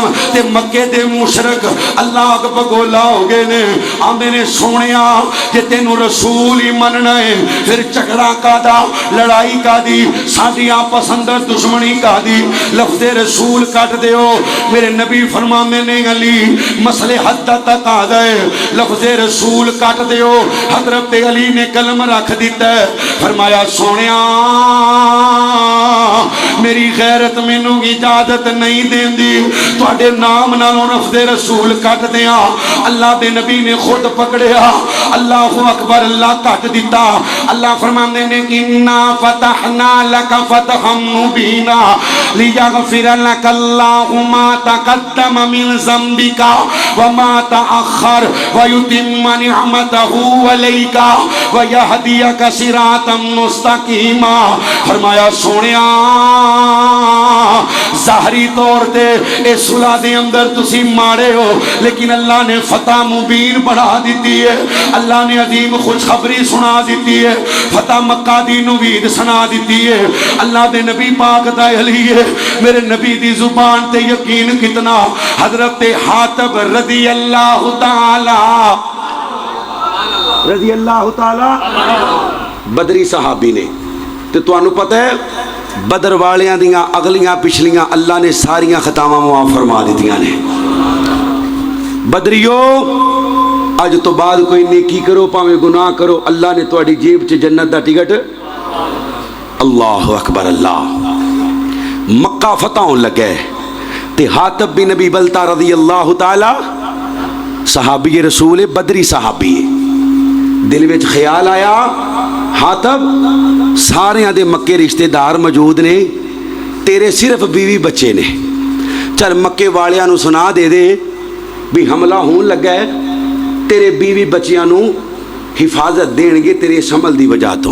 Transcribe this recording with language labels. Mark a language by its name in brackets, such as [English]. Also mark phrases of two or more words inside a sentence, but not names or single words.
[Punjabi] تے مکے دے مشرک [Arabic] اللہ اکبر [Punjabi] گولا ہو گئے نے، آندے نے سونیا کہ تینوں رسول ہی مننا ہے، پھر جھگڑا کا دا، لڑائی کا دی، ساڈی آپس اندر دشمنی کا دی، لفظ رسول کٹ دیو۔ میرے نبی فرماندے نے علی مسئلے حد تک آ گئے، لفظ رسول کٹ دیو۔ حضرت علی نے قلم رکھ دیتا ہے، فرمایا سونیا میری غیرت مینوں اجازت نہیں دیندی تواڈے نام نالوں لفظ رسول کٹ دیاں۔ اللہ دے نبی نے خود پکڑیا، [Arabic] اللہ اکبر، [Punjabi] اللہ کٹ دیتا۔ اللہ فرماندے نے [Arabic] انا فتحنا لک فتحا مبینا لیغفر لک اللہ ما تقدم من ذنبک وما تأخر ویتم نعمتہ علیک ویہدیک صراطا مستقیما۔ [Punjabi] فرمایا سونیا ظاہری طور تے اس صلح دے اندر تسی مارے ہو، لیکن اللہ نے فتح مبین بنا دیتی ہے، اللہ نے عظیم خوشخبری سنا دیتی ہے، فتح مکہ دی نوید سنا دیتی ہے۔ اللہ دے نبی پاک دا علی ہے، میرے نبی دی زبان تے یقین کتنا۔ حضرت حاتب رضی اللہ تعالی بدری صحابی نے، تے تو انو پتہ ہے بدر والیاں دیاں اگلیاں پچھلیاں اللہ نے ساریاں خطاواں معاف فرما دیتیاں نے۔ بدریو اج تو بعد کوئی نیکی کرو پاویں گناہ کرو، اللہ نے تواڈی جیب چ جنت دا ٹکٹ۔ [Arabic] اللہ اکبر اللہ۔ [Punjabi] مکہ فتح ہون لگے تے حاتب بن نبی بلتا رضی اللہ تعالی صحابی رسول بدری صحابی، دل وچ خیال آیا حاتب سارے دے مکے رشتہ دار موجود نے، تیرے صرف بیوی بچے نے، چل مکے والیاں نو سنا دے دے بھی حملہ ہون لگا ہے، تیرے بیوی بچیاں نو حفاظت دین گے تیرے اس عمل دی وجہ تو۔